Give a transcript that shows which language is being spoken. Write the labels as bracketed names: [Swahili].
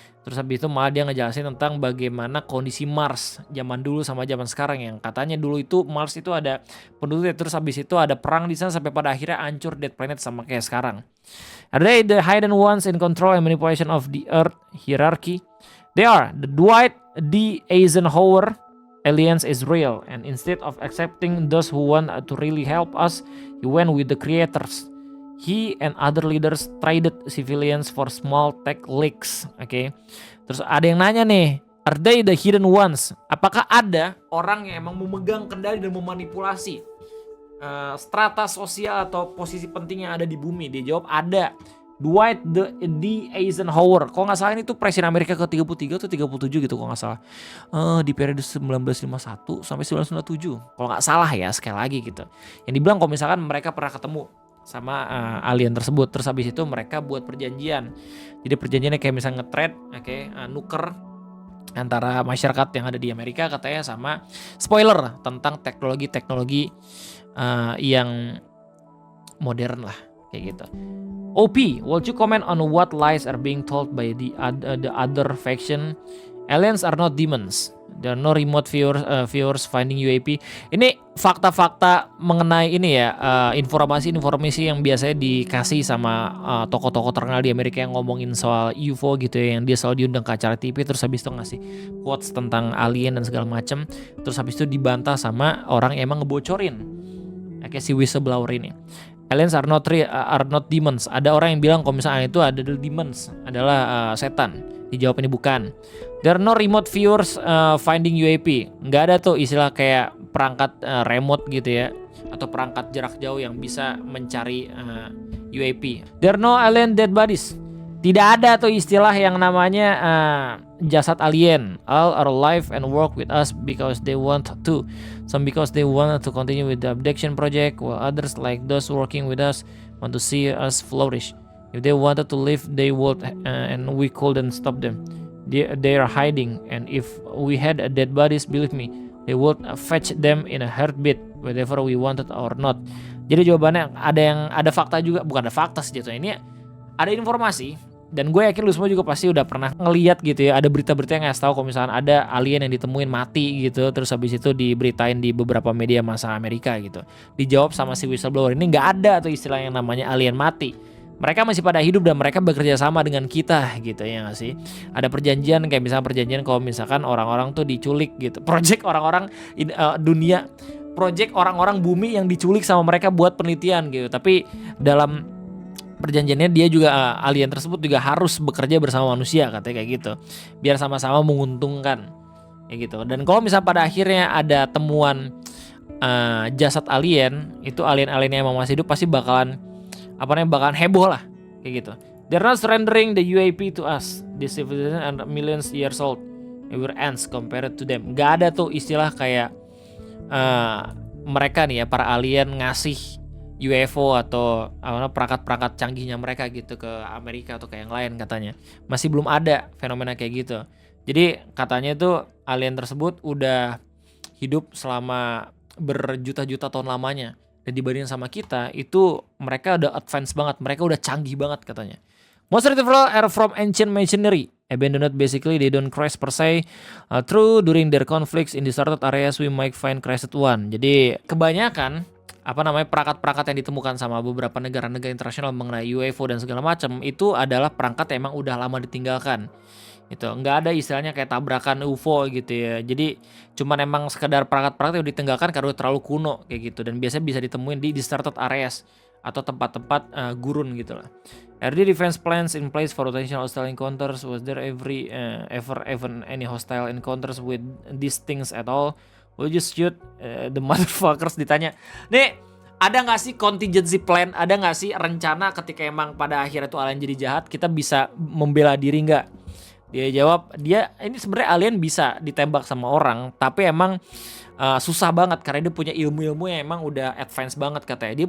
[Indonesian] Terus habis itu malah dia ngejelasin tentang bagaimana kondisi Mars zaman dulu sama zaman sekarang, yang katanya dulu itu Mars itu ada penduduknya, terus habis itu ada perang di sana sampai pada akhirnya hancur [English] dead planet [Indonesian] sama kayak sekarang. [English] Are they the hidden ones in control and manipulation of the Earth hierarchy? They are. The Dwight D. Eisenhower aliens is real, and instead of accepting those who want to really help us, he went with the creators. He and other leaders traded civilians for small tech leaks. [Indonesian] Oke. Terus ada yang nanya nih, [English] are they the hidden ones? [Indonesian] Apakah ada orang yang emang memegang kendali dan memanipulasi strata sosial atau posisi penting yang ada di bumi? Dia jawab ada. Dwight D. Eisenhower, kalau nggak salah ini tuh presiden Amerika ke-33 atau 37 gitu kalau nggak salah, di periode 1951 sampai 1997 kalau nggak salah ya, sekali lagi gitu. Yang dibilang kalau misalkan mereka pernah ketemu sama alien tersebut, terus habis itu mereka buat perjanjian. Jadi perjanjiannya kayak misalnya nge-trade, nuker antara masyarakat yang ada di Amerika katanya sama spoiler tentang teknologi-teknologi yang modern lah kayak gitu. [English] OP, would you comment on what lies are being told by the other faction? Aliens are not demons. There are no remote viewers finding UAP. [Indonesian] Ini fakta-fakta mengenai ini ya, informasi-informasi yang biasanya dikasih sama tokoh-tokoh terkenal di Amerika yang ngomongin soal UFO gitu ya, yang dia selalu diundang ke acara TV terus habis itu ngasih quotes tentang alien dan segala macam. Terus habis itu dibantah sama orang yang emang ngebocorin. Kayak si whistleblower ini. [English] Aliens are not demons. [Indonesian] Ada orang yang bilang kalau misalnya itu ada demons, adalah setan. Dijawab ini bukan. [English] There are no remote viewers finding UAP. [Indonesian] Nggak ada tuh istilah kayak perangkat remote gitu ya, atau perangkat jarak jauh yang bisa mencari UAP. [English] There are no alien dead bodies. [Indonesian] Tidak ada tuh istilah yang namanya jasad alien. [English] All are alive and work with us because they want to. Some because they want to continue with the abduction project, while others, like those working with us, want to see us flourish. If they wanted to live, they would, and we couldn't stop them. They are hiding, and if we had dead bodies, believe me, they would fetch them in a heartbeat, whether we wanted or not. [Indonesian] Jadi jawabannya ada fakta juga, bukan ada fakta sih jatuhnya. Ini ada informasi. Dan gue yakin lu semua juga pasti udah pernah ngeliat gitu ya, ada berita-berita yang ngasih tahu kalau misalnya ada alien yang ditemuin mati gitu, terus habis itu diberitain di beberapa media massa Amerika gitu. Dijawab sama si whistleblower ini, nggak ada tuh istilah yang namanya alien mati. Mereka masih pada hidup dan mereka bekerja sama dengan kita gitu ya nggak sih. Ada perjanjian kayak misalnya perjanjian kalau misalkan orang-orang tuh diculik gitu. Project orang-orang dunia, project orang-orang bumi yang diculik sama mereka buat penelitian gitu. Tapi dalam perjanjiannya dia juga alien tersebut juga harus bekerja bersama manusia katanya kayak gitu, biar sama-sama menguntungkan kayak gitu. Dan kalau misalnya pada akhirnya ada temuan jasad alien, itu alien-alien yang masih hidup pasti bakalan heboh lah kayak gitu. [English] They're not surrendering the UAP to us. This civilization are millions years old. We were ants compared to them. [Indonesian] Gak ada tuh istilah kayak mereka nih ya, para alien ngasih UFO atau perangkat-perangkat canggihnya mereka gitu ke Amerika atau ke yang lain katanya. Masih belum ada fenomena kayak gitu. Jadi katanya itu alien tersebut udah hidup selama berjuta-juta tahun lamanya. Dan dibanding sama kita itu mereka udah advance banget, mereka udah canggih banget katanya. [English] Most of the are from ancient masonry. Abandoned basically, they don't crash per se. True, during their conflicts in deserted areas we might find crashed one. [Indonesian] Jadi kebanyakan perangkat-perangkat yang ditemukan sama beberapa negara-negara internasional mengenai UFO dan segala macam itu adalah perangkat yang emang udah lama ditinggalkan. Itu nggak ada istilahnya kayak tabrakan UFO gitu ya. Jadi cuman emang sekedar perangkat-perangkat yang ditinggalkan karena terlalu kuno kayak gitu, dan biasanya bisa ditemuin di [English] deserted areas [Indonesian] atau tempat-tempat gurun gitu lah. [English] Are there defense plans in place for potential hostile encounters? Was there ever even any hostile encounters with these things at all? We'll just shoot the motherfuckers. [Indonesian] Ditanya, nih ada nggak sih contingency plan? Ada nggak sih rencana ketika emang pada akhirnya tuh alien jadi jahat, kita bisa membela diri nggak? Dia jawab, ini sebenarnya alien bisa ditembak sama orang, tapi emang susah banget karena dia punya ilmu-ilmu yang emang udah advance banget katanya.